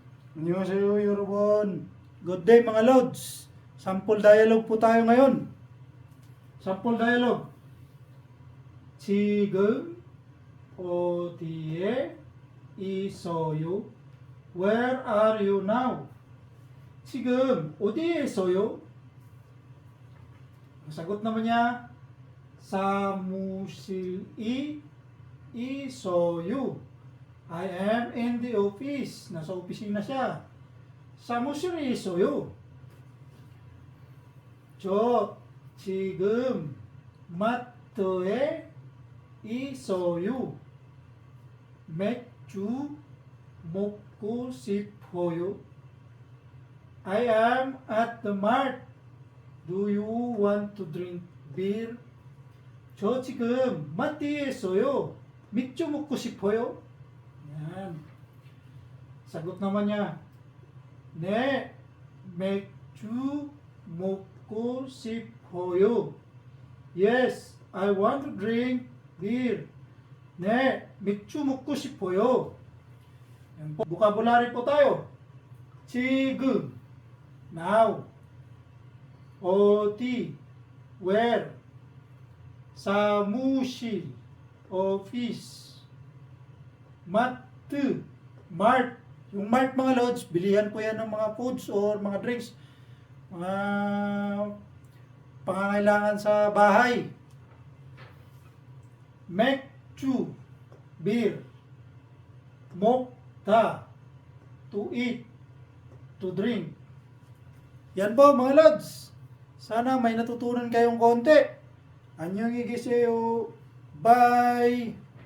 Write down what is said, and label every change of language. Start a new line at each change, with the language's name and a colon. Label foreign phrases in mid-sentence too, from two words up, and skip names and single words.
Korean: 안녕하세요 여러분.
English: Good day
Filipino: mga Lods.
English: Sample dialogue
Filipino: po tayo ngayon.
English: Sample dialogue.
Korean: 지금 어디에 있어요?
English: Where are you now?
Korean: 지금 어디에 있어요?
Filipino: Sagot naman niya,
Korean: 사무실이 있어요.
English: I am in the office.
Filipino: Nasa opisina siya.
Korean: 사무실에 있어요. 저 지금 마트에 있어요. 맥주 먹고 싶어요.
English: I am at the mart. Do you want to drink beer?
Korean: 저 지금 마트에 있어요. 맥주 먹고 싶어요.
Filipino: Yan. Sagot naman niya,
Korean: 네, 맥주 먹고 싶어요.
English: Yes, I want to drink beer.
Korean: 네, 맥주 먹고 싶어요.
Filipino: Yan po. Vocabulary po tayo.
Korean: 지금, now. 어디, where. 사무실,
English: office. Matte, mart. Yung mart mga Lods, bilihan po yan ng mga foods or mga drinks. Mga pangangailangan sa bahay.
Korean: 맥주,
English: beer.
Korean: 먹다,
English: to eat, to drink.
Filipino: Yan po mga Lods. Sana may natutunan kayong konti.
Korean: 안녕히 계세요. Bye!